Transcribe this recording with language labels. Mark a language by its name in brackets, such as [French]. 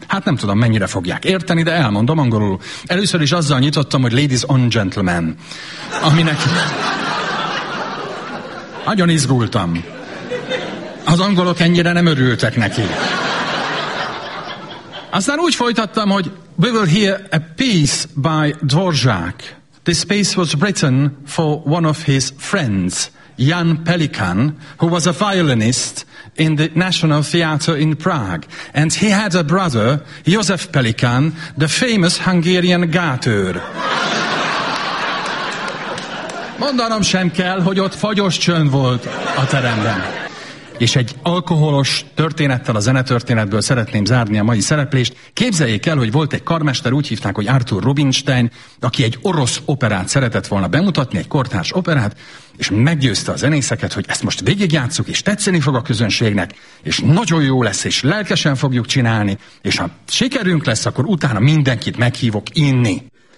[Hungarian] Hát nem tudom, mennyire fogják érteni, de elmondom angolul. Először is azzal nyitottam, hogy [English] ladies and gentlemen. [Hungarian] Aminek... nagyon izgultam. Az angolok ennyire nem örültek neki. Aztán úgy folytattam, hogy [English] we will hear a piece by Dvorak. This piece was written for one of his friends, Jan Pelikan, who was a violinist in the National Theatre in Prague. And he had a brother, Josef Pelikan, the famous Hungarian [Hungarian] gátőr. Mondanom sem kell, hogy ott fagyos csönd volt a teremben. és egy alkoholos történettel a zenetörténetből szeretném zárni a mai szereplést. Képzeljék el, hogy volt egy karmester, úgy hívták, hogy Arthur Rubinstein, aki egy orosz operát szeretett volna bemutatni, egy kortárs operát, és meggyőzte a zenészeket, hogy ezt most végigjátsszuk, és tetszeni fog a közönségnek, és nagyon jó lesz, és lelkesen fogjuk csinálni, és ha sikerünk lesz, akkor utána mindenkit meghívok inni.